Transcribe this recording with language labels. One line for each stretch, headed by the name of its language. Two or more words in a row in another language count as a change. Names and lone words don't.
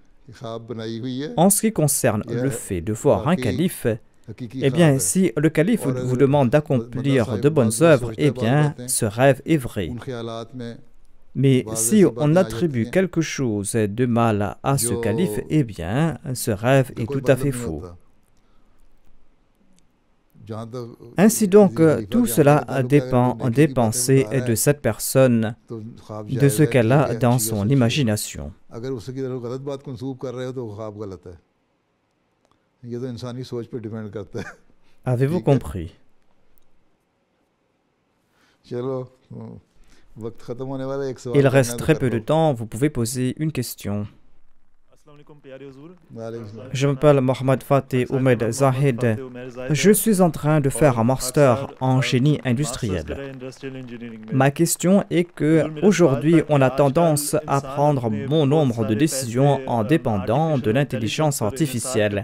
French: En ce qui concerne le fait de voir un calife, eh bien, si le calife vous demande d'accomplir de bonnes œuvres, eh bien, ce rêve est vrai. Mais si on attribue quelque chose de mal à ce calife, eh bien, ce rêve est tout à fait faux.
Urdu: جہاں تک
French: Ainsi donc,
Urdu: کسی خلیفہ
French: tout
Urdu: के
French: cela
Urdu: آنے کا تعلق ہے,
French: dépend
Urdu: اگر وہ
French: des
Urdu: نیکی کی باتیں
French: pensées
Urdu: بتا رہا
French: de
Urdu: ہے,
French: cette personne,
Urdu: تو خواب
French: de
Urdu: जायज़
French: ce
Urdu: ہے کہ
French: qu'elle
Urdu: ठीक
French: a
Urdu: ہے,
French: dans
Urdu: اچھی ہے,
French: son
Urdu: سچی ہے.
French: imagination.
Urdu: اگر اسکی طرف غلط بات منسوب کر رہے ہو تو وہ خواب غلط ہے. یہ تو انسانی سوچ پر ڈیپینڈ کرتا ہے.
French: Avez-vous
Urdu: ٹھیک ہے,
French: compris?
Urdu: چلو وقت ختم ہونے والا ہے، ایک سوال
French: Il
Urdu: करना
French: reste
Urdu: ہے تو
French: très
Urdu: कर
French: peu de
Urdu: لو.
French: temps, vous pouvez poser une question.
Arabic: السلام عليكم
Urdu: پیارے حضور.
Arabic: وعليكم السلام.
French: Je m'appelle Mohamed Fateh Oumed Zahid. Je suis en train de faire un master en génie industriel. Ma question est que aujourd'hui, on a tendance à prendre bon nombre de décisions en dépendant de l'intelligence artificielle.